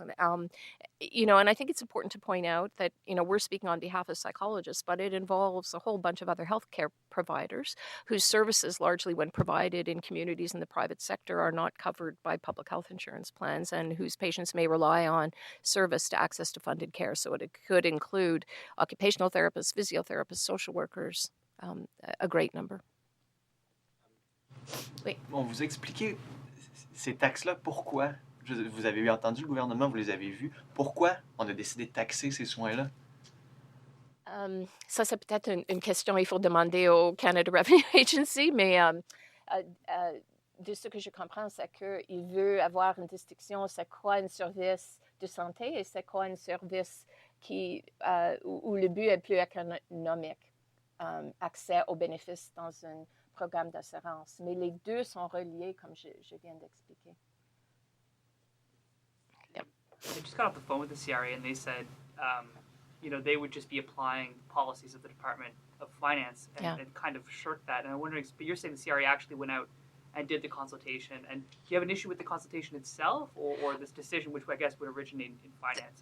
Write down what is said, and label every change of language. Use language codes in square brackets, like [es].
[en] And I think it's important to point out that we're speaking on behalf of psychologists, but it involves a whole bunch of other healthcare providers whose services, largely when provided in communities in the private sector, are not covered by public health insurance plans, and whose patients may rely on service to access to funded care. So it could include occupational therapists, physiotherapists, social workers, a great number. [fr] Oui. Bon, vous expliquez ces taxes-là, pourquoi Vous avez entendu le gouvernement, vous les avez vus. Pourquoi on a décidé de taxer ces soins-là? Ça, c'est peut-être une question il faut demander au Canada Revenue Agency, mais de ce que je comprends, c'est qu'il veut avoir une distinction, c'est quoi un service de santé et c'est quoi un service où le but est plus économique, accès aux bénéfices dans un programme d'assurance. Mais les deux sont reliés, comme je viens d'expliquer. [en] I just got off the phone with the CRA and they said, they would just be applying policies of the Department of Finance and kind of shirk that. And I'm wondering, but you're saying the CRA actually went out and did the consultation. And do you have an issue with the consultation itself or this decision, which I guess would originate in finance?